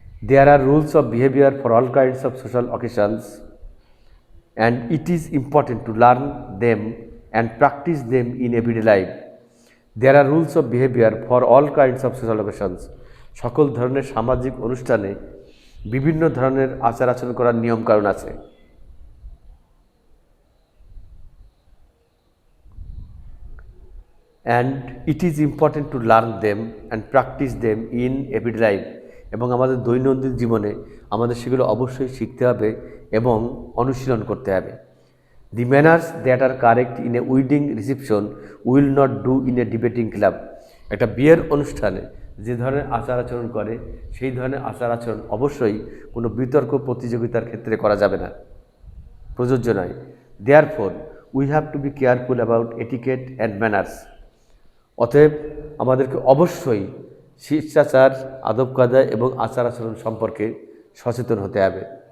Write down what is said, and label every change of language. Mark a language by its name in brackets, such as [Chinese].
[English] There are rules of behavior for all kinds of social occasions and it is important to learn them and practice them in everyday life. There are rules of behavior for all kinds of social occasions. [Bangla] সকল ধরনের সামাজিক অনুষ্ঠানে বিভিন্ন ধরনের আচার আচরণ করার নিয়ম কানুন আছে। [English] And it is important to learn them and practice them in everyday life. [Bangla] এবং আমাদের দৈনন্দিন জীবনে আমাদের সেগুলো অবশ্যই শিখতে হবে এবং অনুশীলন করতে হবে। [English] The manners that are correct in a wedding reception will not do in a debating club. [Bangla] একটা বিয়ের অনুষ্ঠানে যে ধরনের আচার আচরণ করে সেই ধরনের আচার আচরণ অবশ্যই কোনো বিতর্ক প্রতিযোগিতার ক্ষেত্রে করা যাবে না, প্রযোজ্য নয়। Therefore, [English] We have to be careful about etiquette and manners. [Bangla] অতএব আমাদেরকে অবশ্যই শিষ্টাচার, আদব কায়দা এবং আচার আচরণ সম্পর্কে সচেতন হতে হবে।